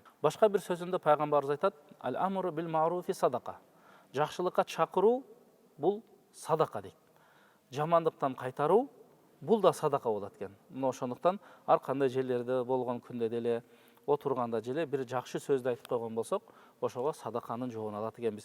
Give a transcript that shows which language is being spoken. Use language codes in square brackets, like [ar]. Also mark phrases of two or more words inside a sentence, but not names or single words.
[ky] Башка бир сөзүндө пайгамбарыбыз айтат: [ar] "الأمر بالمعروف صدقة." [ky] Жакшылыкка чакыруу бул садака дейт. Жамандыктан кайтаруу бул да садака болот экен. Мына ошондуктан ар кандай жерлерде болгон күндө деле, отурганда деле бир жакшы сөздү айтып койгон болсок, ошого садаканын жообун алат экенбиз.